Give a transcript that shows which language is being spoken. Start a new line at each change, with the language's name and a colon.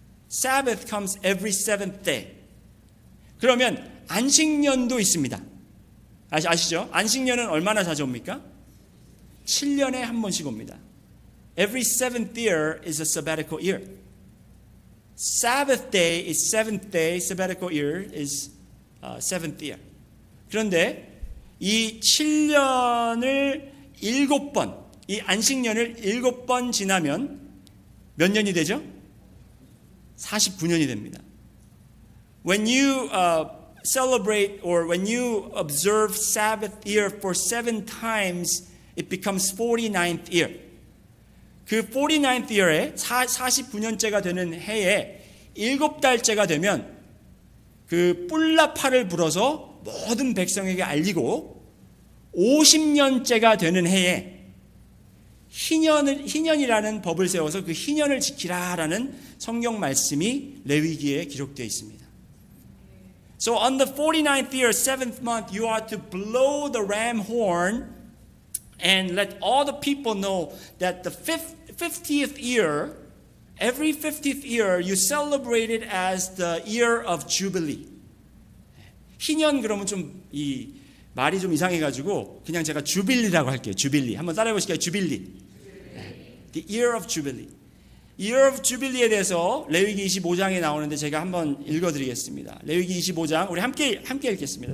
English: Sabbath comes every seventh day.
Korean: 그러면 안식년도 있습니다. 아시죠? 안식년은 얼마나 자주 옵니까? 7년에 한 번씩 옵니다.
English: Every seventh year is a sabbatical year. Sabbath day is seventh day. Sabbatical year is seventh year.
Korean: 그런데 이 7년을 7번, 이 안식년을 7번 지나면 몇 년이 되죠? 49년이 됩니다.
English: When you celebrate or when you observe Sabbath year for 7 times, it becomes 49th year.
Korean: 그 49th year에 49년째가 되는 해에 7달째가 되면 그 뿔나파를 불어서 모든 백성에게 알리고 50년째가 되는 해에 희년이라는 법을 세워서 그 희년을 지키라라는 성경 말씀이 레위기에 기록되어 있습니다.
English: So on the 49th year, 7th month, you are to blow the ram horn and let all the people know that the 50th year, every 50th year, you celebrate it as the year of Jubilee.
Korean: 희년 그러면 좀 말이 좀 이상해가지고 그냥 제가 주빌리라고 할게요. 주빌리. 한번 따라해 보실까요? 주빌리.
English: The year of Jubilee.
Korean: Year of Jubilee에 대해서 레위기 25장에 나오는데 제가 한번 읽어드리겠습니다. 레위기 25장 우리 함께 읽겠습니다.